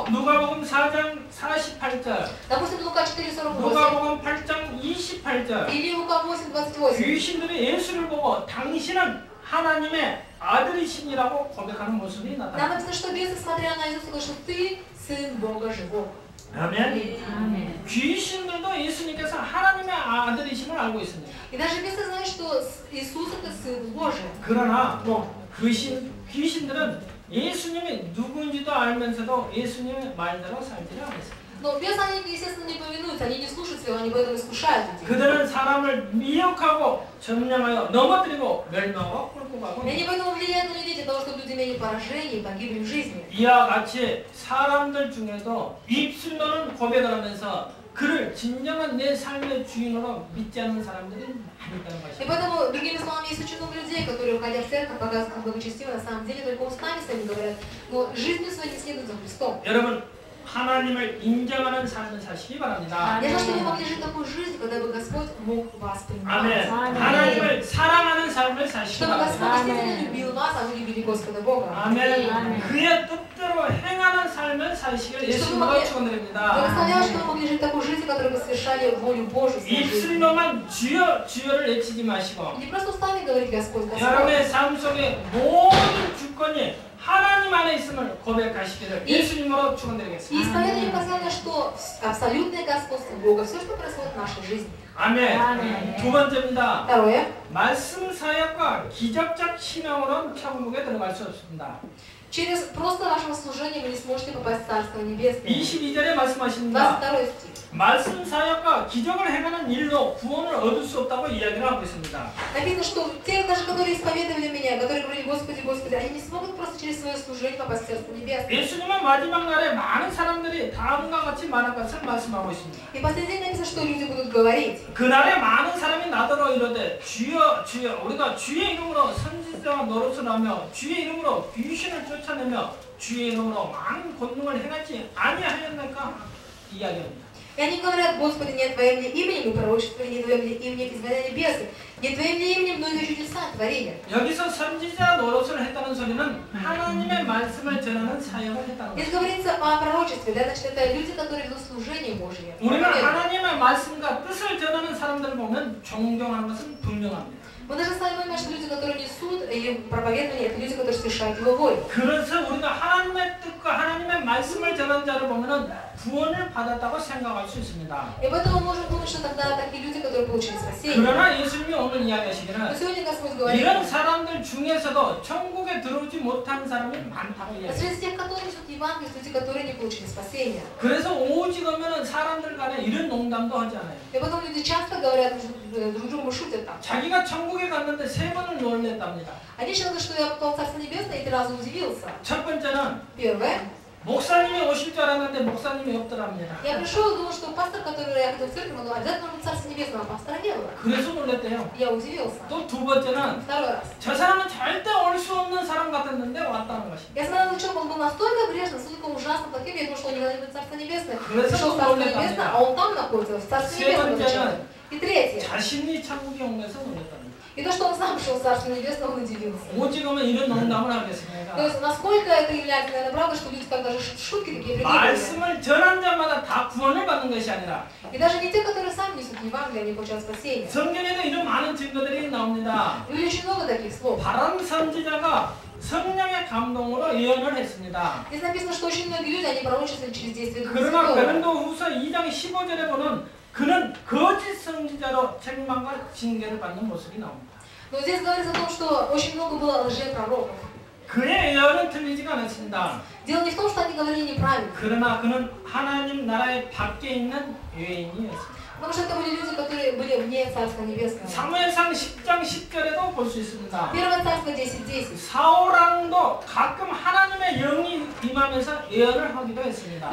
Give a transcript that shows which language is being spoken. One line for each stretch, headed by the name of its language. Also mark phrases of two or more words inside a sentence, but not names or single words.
Korean: 누가복음 4장 48절,
Russian: Допустим, Лука 4:48,
Korean: 누가복음 8장 28절.
Russian: или Лука 8:28.
Korean: 귀신들이 예수를 보고 당신은 하나님의 아들이신이라고 고백하는 모습이
Russian: Нам
Korean: 나타납니다.
Russian: написано, что бесы, смотря на Иисуса, говорят, что ты сын Бога живого.
Korean: 아멘. 귀신들도 예수님께서 하나님의 아들이심을 알고 있습니다.
Russian: И даже бесы знают, что Иисус это сын Божий.
Korean: 그러나
Russian: Но
Korean: 귀신들은 예수님이 누구인지도 알면서도 예수님의 말대로 살지를 않았습니다.
Russian: Но бесы, они, естественно, не повинуются, они не слушают его, они поэтому искушают людей.
Korean: 그들은 사람을 미혹하고 점령하여 넘어뜨리고 멸망하고 끌고 가고
Russian: И они поэтому влияют на людей для того, чтобы люди имели поражение и погибли в жизни.
Korean: 이와 같이 사람들 중에도 입술로는 고백을 하면서 그를 진정한 내 삶의 주인으로 믿지 않는 사람들이 많이 있다는
Russian: И
Korean: 것입니다.
Russian: поэтому, другими словами, есть очень много людей, которые, уходя в церковь, показывают, как благочестивы, на самом деле только устами своими говорят, но жизнью своей не следуют за Христом.
Korean: 여러분 하나님을 인정하는 삶을 사시기 바랍니다.
Russian: Я знаю, что вы могли жить такую жизнь, когда бы Господь мог вас принимать.
Korean: 아멘. 하나님을 사랑하는 삶을 사시기
Russian: Чтобы Господь
Korean: 바랍니다.
Russian: действительно любил вас, а вы любили Господа Бога.
Korean: 아멘. 그의 뜻대로 행하는 삶을 사시길 예수님으로 축원드립니다.
Russian: Благословляю, что вы могли жить такую жизнь, которой вы совершали волю Божию в своей жизни.
Korean: 입술로만 주여 주여를 외치지 마시고
Russian: Не просто устами говорить Господь, Господь.
Korean: 여러분의 삶 속에 모든 주권이 하나님 안에 있음을 고백하시기를 예수님으로
Russian: И
Korean: 축원드리겠습니다.
Russian: исповедуем постоянно, что абсолютное господство Бога, все, что происходит в нашей жизни.
Korean: 아멘. 두 번째입니다.
Russian: Второе.
Korean: 말씀 사역과 기적적 신앙으로는 천국에 들어갈 수 없습니다.
Russian: Через просто вашего служения вы не сможете попасть в Царство Небесное.
Korean: 22절에 말씀하십니다.
Russian: 22 стих.
Korean: 말씀 사역과 기적을 행하는 일로 구원을 얻을 수 없다고 이야기를 하고 있습니다.
Russian: Написано, что те, даже которые исповедовали меня, которые говорили, Господи, Господи, они не смогут просто через свое служение попасть в Царство Небесное.
Korean: 예수님은 마지막 날에 많은 사람들이 다음과 같이 말할 것을 말씀하고 있습니다.
Russian: И последний день написано, что люди будут говорить.
Korean: 그날에 많은 사람이 나더러 이르되 주여 주여 우리가 주의 이름으로 선지자와 노릇을 하며 주의 이름으로 귀신을 쫓아내며 주의 이름으로 많은 권능을 행하지 아니하였나이까 이야기합니다.
Russian: И они говорят, Господи, не Твоим ли именем мы пророчествовали, не Твоим ли именем изгоняли бесы, не Твоим ли именем многие чудеса творили.
Korean: 여기서 선지자 노릇을 했다는 소리는 하나님의 말씀을 전하는 사역을 했다는
Russian: Здесь
Korean: 것입니다.
Russian: говорится о пророчестве, да, значит, это люди, которые ведут служение Божье.
Korean: 우리는 하나님의 말씀과 뜻을 전하는 사람들을 보면 존경하는 것은 분명합니다.
Russian: Мы даже с вами понимаем, что люди, которые несут и проповедование, это люди, которые совершают Его волю.
Korean: 그래서 우리가 하나님의 뜻과 하나님의 말씀을 전하는 자를 보면은 구원을 받았다고 생각할 수 있습니다.
Russian: И поэтому мы можем думать, что тогда такие люди, которые получили спасение.
Korean: 그러나 예수님이 오늘
Russian: Но
Korean: 이야기하시기는
Russian: сегодня Господь говорит,
Korean: 이런 사람들 중에서도 천국에 들어오지 못한 사람이 많다고
Russian: а
Korean: 이야기해요.
Russian: среди тех, которые несут Евангелие, люди, которые не получили спасение.
Korean: 그래서 오직 오면은 사람들 간에 이런 농담도 하지 않아요.
Russian: И потом люди часто говорят, друг другу шутят там.
Korean: 자기가 천국에 갔는데 3번을 놀랬답니다.
Russian: Они считают, что я попал в Царство Небесное и 3 раза удивился.
Korean: 첫 번째는
Russian: Первое.
Korean: 목사님이 오실 줄 알았는데 목사님이 없더랍니다.
Russian: Я пришел и думал, что пастор, который я ходил в церковь, он обязательно будет в Царстве Небесном, а пастора не было.
Korean: 그래서 놀랬대요.
Russian: Я удивился.
Korean: 또 두 번째는
Russian: Второй раз.
Korean: 저 사람은 절대 올 수 없는 사람 같았는데 왔다는 것입니다.
Russian: Я смотрел на человека, он был настолько грешным, настолько ужасно плохим, я думал, что он никогда не будет в Царство Небесное.
Korean: 그래서
Russian: Пришел в Царство Небесное, а он там находится, в Царстве
Korean: 세
Russian: Небесном.
Korean: 번째는
Russian: И третье.
Korean: 자신이 천국에 온 것에서 놀랬답니다.
Russian: И то, что он сам пришел в Царство Небесное, он удивился.
Korean: 오직 오면 이런 농담을
Russian: То
Korean: 하겠습니까?
Russian: есть, насколько это является, наверное, правда, что люди как даже шутки такие придумали.
Korean: 말씀을 전한 자마다 다 구원을 받는 것이 아니라
Russian: И даже не те, которые сами несут Евангелие, они получают спасение.
Korean: 성경에도 이런 많은 증거들이 나옵니다.
Russian: И очень много таких слов.
Korean: 바람 선지자가 성령의 감동으로 예언을 했습니다.
Russian: Здесь написано, что очень многие люди, они пророчествовали через действие Духа
Korean: 그러나
Russian: Святого.
Korean: 고린도후서 2장 15절에 보면 그는 거짓 선지자로 책망과 징계를 받는 모습이 나옵니다.
Russian: Но здесь говорится о том, что очень много было лжепророков.
Korean: 그의 예언은 틀리지가 않았습니다.
Russian: Дело не в том, что они говорили неправильно,
Korean: 그러나 그는 하나님 나라의 밖에 있는 외인이었습니다.
Russian: потому что это были люди, которые были вне Царства Небесного.
Korean: 사무엘상 10장 10절에도 볼 수 있습니다.
Russian: Первое Царство 10:10.
Korean: 사울왕도 가끔 하나님의 영이 임하면서 예언을 하기도 했습니다.